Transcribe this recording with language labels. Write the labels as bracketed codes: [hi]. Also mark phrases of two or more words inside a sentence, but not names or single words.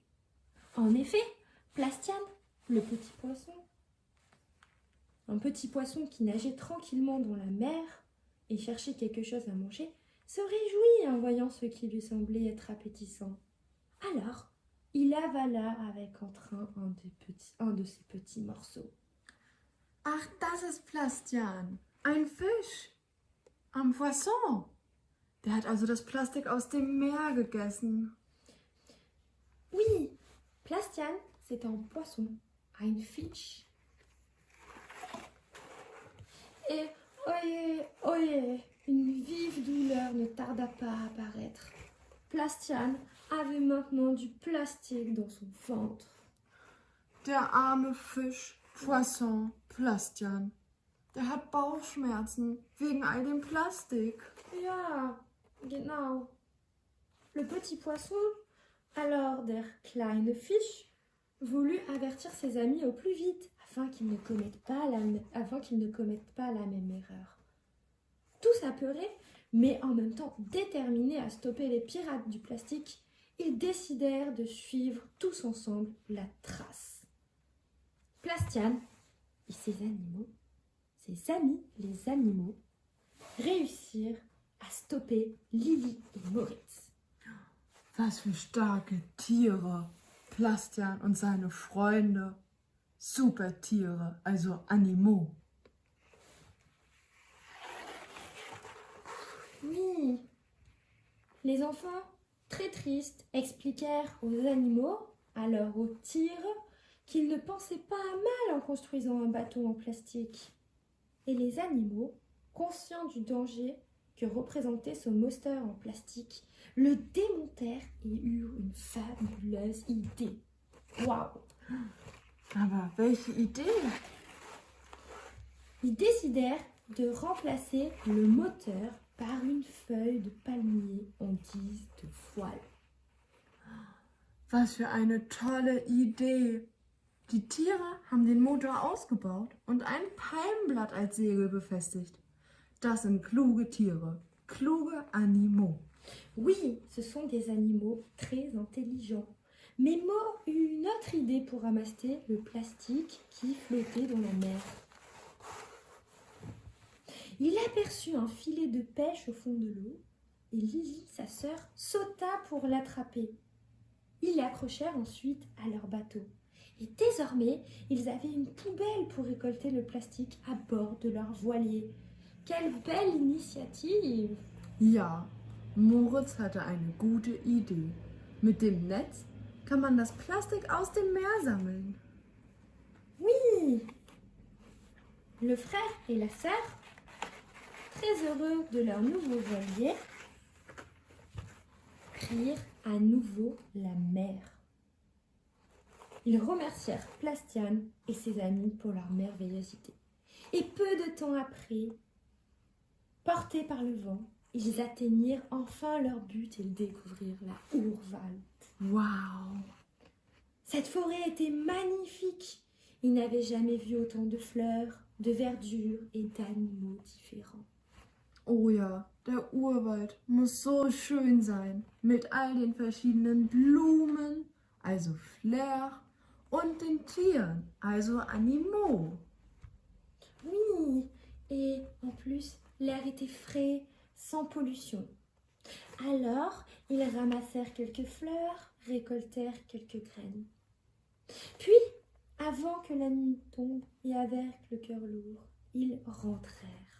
[fr] En effet, Plastian, le petit poisson, un petit poisson qui nageait tranquillement dans la mer et cherchait quelque chose à manger, se réjouit en voyant ce qui lui semblait être appétissant. Alors, il avala avec entrain un de ces petits morceaux. [de] Ach, das ist Plastian. Ein Fisch. Ein Poisson. Der hat also das Plastik aus dem Meer gegessen. [fr] Oui, Plastian, c'est un poisson, [de] ein Fisch. [fr] Et oyez, oyez, une vive douleur ne tarda pas à apparaître. Plastian avait maintenant du plastique dans son ventre. [de] Der arme Fisch, Poisson, Plastian. Der hat Bauchschmerzen wegen all dem Plastik. Ja, genau. [fr] Le petit poisson, alors [de] der kleine Fisch, [fr] voulut avertir ses amis au plus vite afin qu'ils ne commettent pas la même erreur. Tous apeurés, mais en même temps déterminés à stopper les pirates du plastique, Ils décidèrent de suivre tous ensemble la trace. Plastian et ses amis les animaux, réussirent à stopper Lili et Moritz. [de] Was für starke Tiere. Plastian und seine Freunde. Super Tiere, also Animaux. [fr] Oui, les enfants, très tristes, expliquèrent aux animaux, alors aux tigres, qu'ils ne pensaient pas à mal en construisant un bateau en plastique. Et les animaux, conscients du danger que représentait ce monster en plastique, le démontèrent et eurent une fabuleuse idée. Waouh! [de] Aber welche Idee? [fr] Ils décidèrent de remplacer le moteur par une feuille de palmier en guise de voile. [de] Was für eine tolle Idee. Die Tiere haben den Motor ausgebaut und ein Palmblatt als Segel befestigt. Das sind kluge Tiere, kluge Animaux. [fr] Oui, ce sont des animaux très intelligents. Mais Mo eut une autre idée pour ramasser le plastique qui flottait dans la mer. Il aperçut un filet de pêche au fond de l'eau et Lily, sa sœur, sauta pour l'attraper. Ils l'accrochèrent ensuite à leur bateau. Et désormais, ils avaient une poubelle pour récolter le plastique à bord de leur voilier. Quelle belle initiative! [de] Ja, Moritz hatte eine gute Idee. Mit dem Netz kann man das Plastik aus dem Meer sammeln. [fr] Oui! Le frère et la sœur, très heureux de leur nouveau voilier, prirent à nouveau la mer. Ils remercièrent Plastian et ses amis pour leur merveilleuse idée. Et peu de temps après, portés par le vent, ils atteignirent enfin leur but et découvrirent la Urwald. Wow! Cette forêt était magnifique. Ils n'avaient jamais vu autant de fleurs, de verdure et d'animaux différents. [de] Oh ja, der Urwald muss so schön sein. Mit all den verschiedenen Blumen, also Flair, und den Tieren, also Animaux. [fr] Oui, et en plus, l'air était frais, sans pollution. Alors, ils ramassèrent quelques fleurs, récoltèrent quelques graines. Puis, avant que la nuit tombe et avec le cœur lourd, ils rentrèrent.